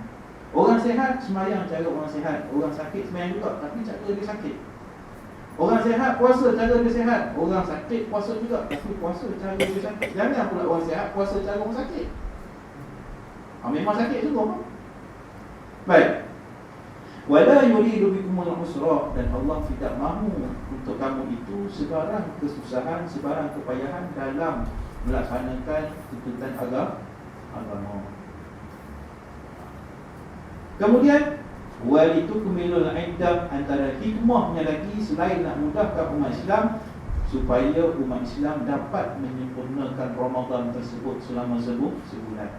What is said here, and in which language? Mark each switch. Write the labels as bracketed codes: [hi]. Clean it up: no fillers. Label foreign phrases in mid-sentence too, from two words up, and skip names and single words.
[ms] Orang sihat sembahyang cara orang sihat, orang sakit sembahyang juga, tapi cara dia sakit. Orang sihat puasa cara dia sihat, orang sakit puasa juga, tapi puasa cara dia sakit. Jangan pula orang sihat puasa cara orang sakit. Memang sakit juga. Baik. [ar] ولا يريد بكم العسر, [ms] dan Allah tidak mahu untuk kamu itu sebarang kesusahan, sebarang kepayahan dalam melaksanakan tuntutan agama. Kemudian [ar] ولتكملوا العدة, [ms] antara hikmahnya lagi selain nak mudahkan umat Islam, supaya umat Islam dapat menyempurnakan Ramadan tersebut selama sebulan.